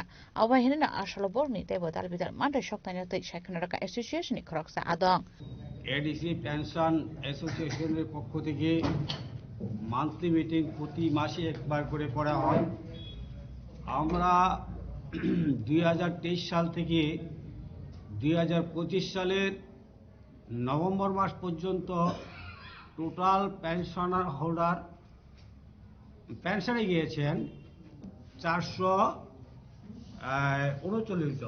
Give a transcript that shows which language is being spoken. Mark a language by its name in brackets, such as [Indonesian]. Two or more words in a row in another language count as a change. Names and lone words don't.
[Kok Borok] Awa hinna asalo borni te bodal bidal mata shoktani te shaikanaraka association ni kroksa adong. [Bangla] ADC Pension Association এর পক্ষ থেকে [English] monthly meeting [Bangla] প্রতি মাসে একবার করে করা হয়। আমরা 2023 সাল থেকে 2025 সালের নভেম্বর মাস পর্যন্ত [English] total pensioner holder [Bangla] পেনশনে গিয়েছেন 439 জন।